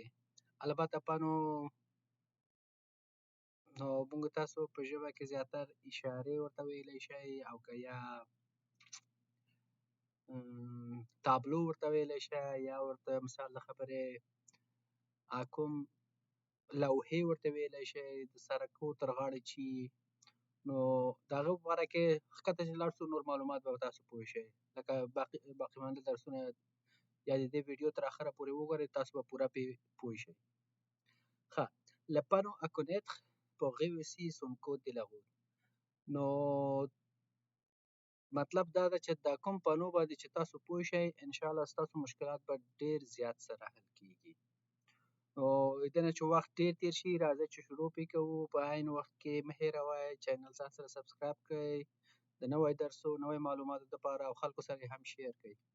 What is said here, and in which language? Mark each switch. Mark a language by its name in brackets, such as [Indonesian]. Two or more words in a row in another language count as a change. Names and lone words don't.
[Pashto] البته پنو نو موږ تاسو په ژبه کې زیاتر اشارې ورته ویلی شئ او که یا تابلو ورته ویلی شئ یا ورته مثال د خبرې کوم لوحې ورته ویلی شئ د سړکو تر غاړې چې نو د هغه په باره کې ښکته چې لاړ شو نور معلومات به تاسو پوه شئ. لکه باقي مانده درسونه یا د دې ویډیو تر اخره پورې وګورئ، تاسو به پوره پوه شئ. ښه، [French] le panneau à connaître pour réussir son code de la route. [Pashto] نو مطلب دا ده چې دا کوم پنو باندې چې تاسو پوه شئ انشاءالله ستاسو مشکلات به ډېر زیات سره حل کیږي. نو د نه چې وخت ډېر تېر شي راځئ چې شروع پې کوو. په عین وخت کې مه هېروئ چینل ځان سره سبسکرایب کړئ د نوی درسو نوی معلوماتو دپاره او خلکو سره یې هم شیر کړئ.